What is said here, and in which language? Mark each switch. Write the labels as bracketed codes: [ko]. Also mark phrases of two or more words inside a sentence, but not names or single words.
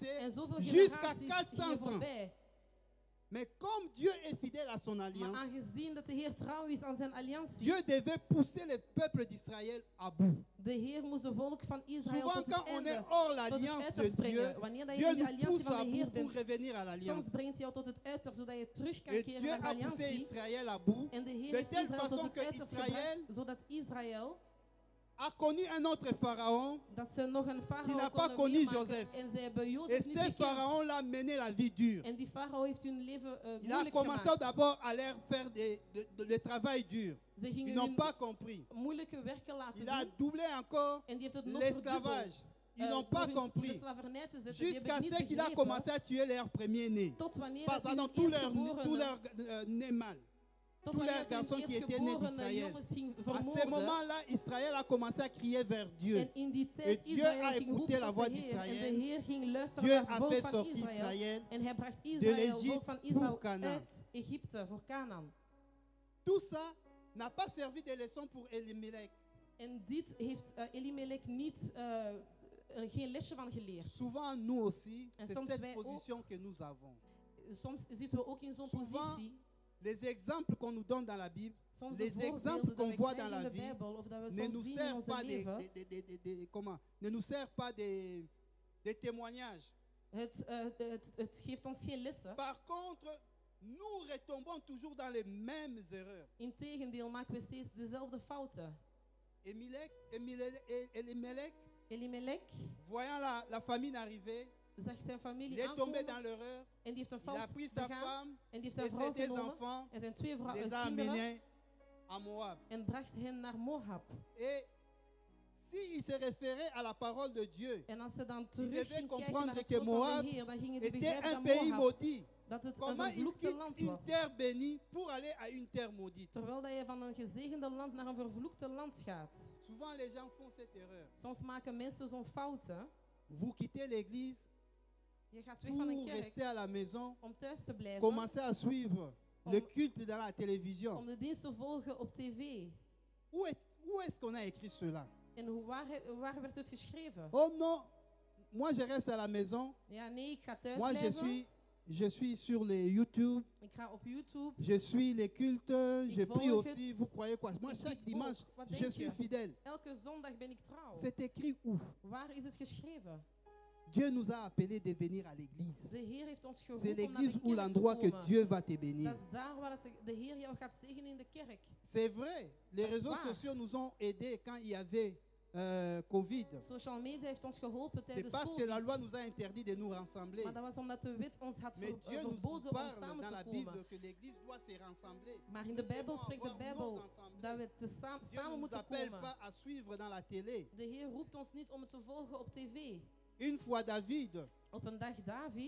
[nl] En zoveel [fr] jusqu'à [nl] generaties [fr] 400 [nl] gingen [fr] ans. [nl] voorbij. [fr] Mais comme Dieu est fidèle à son [nl] Maar [fr] alliance, [nl] aangezien dat de Heer trouw is aan zijn alliantie, [fr] Dieu devait pousser le peuple d'Israël à bout. [nl] de Heer moest het volk van Israël [fr] Souvent, [nl] tot [fr] quand [nl] het [fr] on est [nl] einde, [fr] hors [nl] tot het [fr] l'alliance [nl] uiter de springen. [fr] Dieu, [nl] Wanneer dat je [fr] Dieu [nl] in de [fr] nous [nl] alliantie [fr] pousse à [nl] van de [fr] bout [nl] Heer [fr] pour [nl] bent, [fr] revenir à [nl] soms [fr] l'alliance. [nl] brengt hij jou tot het uiter, zodat je terug kan [fr] Et [nl] keren [fr] Dieu [nl] naar de [fr] a poussé [nl] alliantie. [fr] Israël à bout, [nl] En de Heer [fr] de [nl] heeft [fr] telle [nl] Israël tot [fr] façon [nl] het [fr] que [nl] uiter [fr] Israël [nl] gebracht, zodat Israël [fr] a connu un autre pharaon. [nl] Dat ze nog een farao [fr] Die n'a pas [nl] konden [fr] connu [nl] meemaken. [fr] Joseph. [nl] En ze hebben [fr] Et [nl] Jozef niet [fr] ce [nl] gekend. [fr] pharaon l'a mené la vie dure. [nl] En die farao heeft hun leven [fr] Il a [nl] moeilijk [fr] commencé [nl] gemaakt. [fr] d'abord à leur faire le travail dur. [nl] Ze [fr] Ils [nl] gingen [fr] n'ont [nl] hun [fr] pas compris. [nl] moeilijke werken laten [fr] Il a [nl] doen. [fr] doublé encore [nl] En die heeft het nog [fr] l'esclavage. [nl] verdubbeld. [fr] Ils n'ont pas [nl] door hun in de [fr] compris. [nl] slavernij te zetten. Die [fr] Jusqu'à [nl] hebben [fr] ce [nl] het niet [fr] qu'il a [nl] begrepen. [fr] commencé à tuer leur premier-né. [nl] Tot wanneer dat [fr] Pardon, [nl] hun [fr] tous [nl] eerstgeborenen- [fr] leurs nés mâles. [nl] tot [fr] tous [nl] wanneer [fr] leurs [nl] dat hun [fr] garçons qui étaient nés [nl] eerstgeborene [fr] d'Israël. [nl] jongens ging [fr] À ce [nl] vermoorden. [fr] moment-là, Israël a commencé à crier vers Dieu. [nl] En in die tijd [fr] Et Dieu [nl] Israël [fr] a [nl] ging [fr] écouté [nl] roepen [fr] la [nl] tot [fr] voix [nl] de Heer. [fr] d'Israël. [nl] En de Heer ging luisteren [fr] Dieu [nl] naar het [fr] a [nl] volk [fr] fait [nl] van [fr] sortir [nl] Israël. [fr] Israël [nl] En hij bracht Israël, het [fr] l'Égypte [nl] volk van [fr] pour [nl] Israël, [fr] Canaan. [nl] uit Egypte voor Canaan. [fr] Tout ça n'a pas servi de leçon pour Elimelech. [nl] En dit heeft Elimelech niet, geen lesje van geleerd. [fr] Souvent, nous aussi, [nl] En [fr] c'est [nl] soms [fr] cette [nl] wij ook. [fr] position que nous avons. [nl] Soms zitten we ook in zo'n [fr] Souvent, [nl] positie. [fr] Les exemples qu'on nous donne dans la Bible [nl] Soms [fr] les [nl] de [fr] exemples [nl] voorbeelden dat [fr] qu'on [nl] we [fr] voit [nl] krijgen [fr] dans [nl] in [fr] la [nl] de [fr] vie [nl] Bijbel of dat we [fr] ne [nl] soms [fr] nous [nl] zien in [fr] servent [nl] ons [fr] pas [nl] leven, [fr] ne nous servent pas des témoignages. [nl] het geeft ons geen lessen. [fr] Par contre, nous retombons toujours dans les mêmes erreurs. [nl] Integendeel maken we steeds dezelfde fouten. [fr] Elimelech, [nl] Elimelech [fr] voyant la famine arriver, [nl] zag zijn [fr] il [nl] familie [fr] est tombé [nl] aankomen [fr] dans l'erreur. [nl] en die heeft een [fr] Il a [nl] fout [fr] pris sa [nl] begaan [fr] femme [nl] en die heeft [fr] et [nl] zijn vrouw [fr] ses deux [nl] genomen [fr] enfants, [nl] en zijn twee [fr] les a [nl] kinderen [fr] amenés à Moab. [nl] en bracht hen naar Moab. [fr] Et s'il se référait à la parole de Dieu, [nl] En als ze dan [fr] il [nl] terug [fr] devait [nl] ging kijken [fr] comprendre [nl] naar het [fr] que [nl] woord van [fr] Moab [nl] de Heer, dan gingen die [fr] était [nl] begrijpen [fr] un [nl] dat [fr] pays [nl] Moab, [fr] maudit. [nl] dat het een [fr] Comment il [nl] vervloekte [fr] quitte [nl] land [fr] une [nl] was. [fr] terre bénie pour aller à une terre maudite? [nl] Terwijl dat je van een gezegende land naar een vervloekte land gaat. [fr] Souvent, les gens font cette erreur. [nl] Soms maken mensen zo'n fouten. [fr] Vous quittez l'église [nl] Je gaat weg van een [fr] pour [nl] kerk [fr] rester à la maison, [nl] om thuis te blijven, [fr] commencez à suivre le culte dans la télévision. [nl] om de dienst te volgen op tv. [fr] Où est-ce qu'on a écrit cela? [nl] En waar werd het geschreven? [fr] Oh non, moi je reste à la maison. [nl] Ja, nee, ik ga thuis [fr] Moi [nl] blijven. [fr] je suis sur les YouTube. [nl] Ik ga op YouTube. [fr] Je suis les cultes, je prie [nl] volg [fr] aussi. [nl] het. [fr] Vous croyez quoi? Moi, [nl] Ik [fr] chaque [nl] bid [fr] dimanche, [nl] ook. Wat [fr] je [nl] denk [fr] suis [nl] je? [fr] fidèle. [nl] Elke zondag ben ik trouw. [fr] C'est écrit où? [nl] Waar is het geschreven? [fr] Dieu nous a appelés de venir à l'église. [nl] De Heer heeft ons [fr] C'est [nl] geroepen om naar [fr] l'église [nl] de [fr] ou [nl] kerk te [fr] l'endroit que [nl] komen. [fr] Dieu va te bénir. [nl] Dat is daar waar de Heer jou gaat zegenen in de kerk. [fr] C'est vrai, les [nl] Dat is [fr] réseaux [nl] waar. [fr] sociaux nous ont aidés quand il y avait Covid. [en] Social media [nl] heeft ons geholpen [fr] C'est [nl] tijdens [fr] parce que la loi [nl] COVID. [fr] nous a interdit de nous rassembler. [nl] Maar dat was omdat de wet ons had [fr] Mais Dieu nous [nl] verboden om [fr] parle [nl] samen [fr] dans la [nl] te [fr] Bible [nl] komen. [fr] que l'église doit se rassembler. [nl] Maar in de Bijbel [fr] Nous [nl] spreekt de [fr] devons avoir [nl] Bijbel [fr] nos assemblées. [nl] dat we [fr] Dieu [nl] samen [fr] ne nous [nl] moeten [fr] appelle [nl] komen. [fr] pas à suivre dans la télé. [nl] De Heer roept ons niet om het te volgen op tv. [fr] Une fois David [nl] Op een dag David,